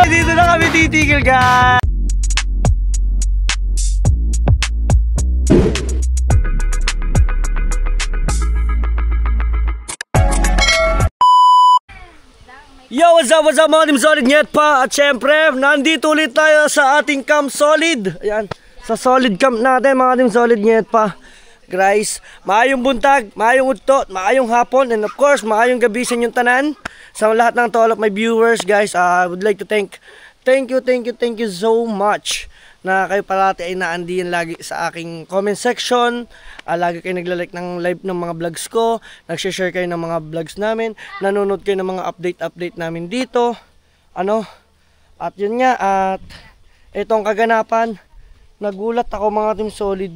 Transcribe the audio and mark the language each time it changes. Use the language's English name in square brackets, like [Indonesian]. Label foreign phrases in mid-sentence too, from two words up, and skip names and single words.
[Filipino] Dito na kami titigil, guys. [English] Yo, what's up [Filipino] mga Team Solid Nyet pa. At syempre, nandito ulit tayo sa ating Camp Solid. Ayan, sa Solid Camp natin mga Team Solid Nyet pa. Guys, [Cebuano] maayong buntag, maayong udto, maayong hapon, [English] and of course, [Cebuano] maayong gabi sa inyong tanan. [Filipino] Sa lahat ng [English] to all of my viewers, guys, I would like to thank you so much [Filipino] na kayo parati ay naandiyan lagi sa aking comment section. Lagi kayo nagla-like ng live ng mga vlogs ko, nag-share kayo ng mga vlogs namin, nanonood kayo ng mga update namin dito. At yun nga, at itong kaganapan, nagulat ako mga Team Solid.